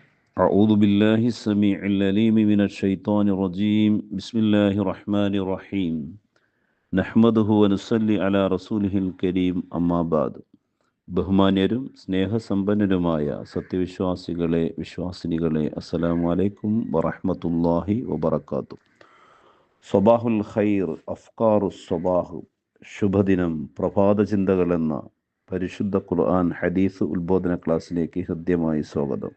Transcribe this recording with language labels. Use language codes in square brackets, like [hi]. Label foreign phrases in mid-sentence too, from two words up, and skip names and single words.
[ar] أعوذ بالله السميع العليم من الشيطان الرجيم بسم الله الرحمن الرحيم نحمده ونصلي على رسوله الكريم أما بعد [ml] ബഹുമാന്യരും സ്നേഹസമ്പന്നരുമായ സത്യവിശ്വാസികളെ വിശ്വാസിനികളെ [ar] السلام عليكم ورحمة الله وبركاته. صباح الخير أفكار صباح, [ml] ശുഭദിനം പ്രഭാത ചിന്തകൾ എന്ന പരിശുദ്ധ ഖുർആൻ ഹദീസ് ഉത്ബോധന ക്ലാസ്സിലേക്ക് ഹൃദ്യമായി സ്വാഗതം.